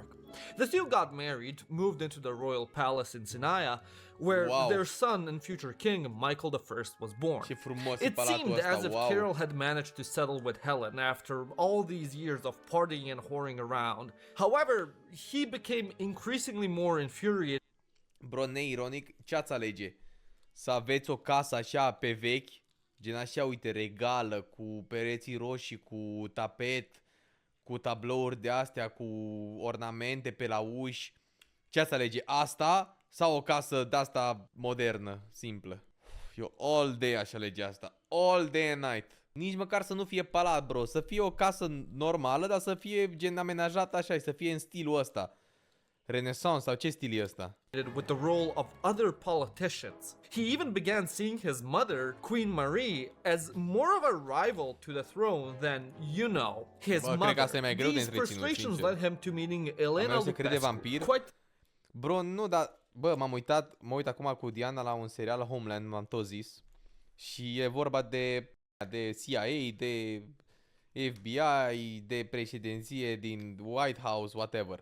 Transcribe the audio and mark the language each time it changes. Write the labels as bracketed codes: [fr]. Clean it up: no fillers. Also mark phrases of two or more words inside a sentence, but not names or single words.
[en] The two got married, moved into the royal palace in Sinaia, where their son and future king, Michael I, was born. It seemed as if Carol had managed to settle with Helen after all these years of partying and whoring around. However, he became increasingly more infuriated. [ro] Bro, neironic, ce-ați alege? Să aveți o casă așa pe vechi, gen așa, uite, regală, cu pereții roșii, cu tapet, cu tablouri de astea, cu ornamente pe la uși. Ce-ați alege? Asta sau o casă de-asta modernă, simplă? Eu [en] all day [ro] aș alege asta. [en] All day and night. [ro] Nici măcar să nu fie palat, bro. Să fie o casă normală, dar să fie gen amenajată așa și să fie în stilul ăsta. Renaissance sau ce stil e ăsta? [en] With the role of other politicians. He even began seeing his mother, Queen Marie, as more of a rival to the throne than, his mother. These frustrations led him to meeting Elena Lupescu. [ro] Bro, nu, dar, bă, mă uit acum cu Diana la un serial Homeland, m-am tot zis. Și e vorba de CIA, de FBI, de președinție din White House, whatever.